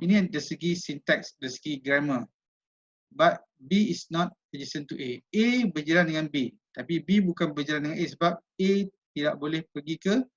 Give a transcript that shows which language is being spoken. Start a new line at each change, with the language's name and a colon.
Malay: Ini dari segi syntax, dari segi grammar.
English: But B is not adjacent to A.
Malay: A berjiran dengan B. Tapi B bukan berjiran dengan A sebab A tidak boleh pergi ke